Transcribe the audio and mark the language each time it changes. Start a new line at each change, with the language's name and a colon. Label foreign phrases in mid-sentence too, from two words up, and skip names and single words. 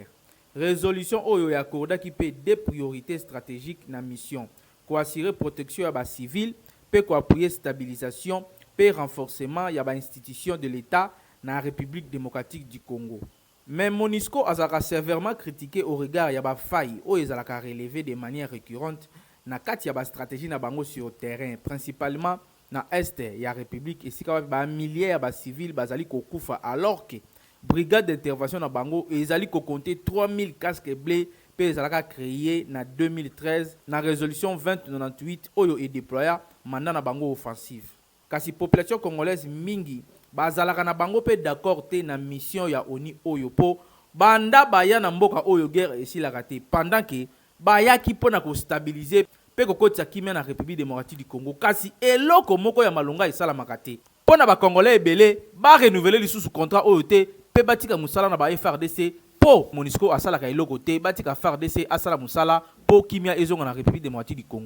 French: Résolution où il y a accordé qui peut des priorités stratégiques dans la mission. Pour assurer protection à civils, pour appuyer stabilisation, pour renforcement de l'institution de l'État dans la République démocratique du Congo. Mais MONUSCO a sévèrement critiqué au regard de failles où ils ont relevé de manière récurrente
Lingala: na kati ya
French: stratégie
Lingala: na bango
French: sur le terrain, principalement na est ya République et si ba milliers de civils
Lingala: bazali kokufa
French: alors que brigade d'intervention
Lingala: na bango ezali ko
French: compter 3000 casques bleus
Lingala: pe ezalaka
French: créé na 2013 na résolution 2098 oyo est déploya mandat
Lingala: na bango
French: offensive.
Lingala: Kasi population congolaise mingi bazalaka na bango pe d'accord te na mission ya ONU oyo po banda baya na mboka oyo guerre esilaka te
French: pendant que
Lingala: bayaki pona ko stabiliser pe kokotisa kimia na République démocratique du Congo kasi eloko moko ya malonga esalamaka te pona ba congolais ebele ba renouveler lisusu contrat oyo te pe batika musala na ba FRDC po MONUSCO asalaka eloko te batika FRDC asala musala po kimia ezonga na République démocratique du Congo.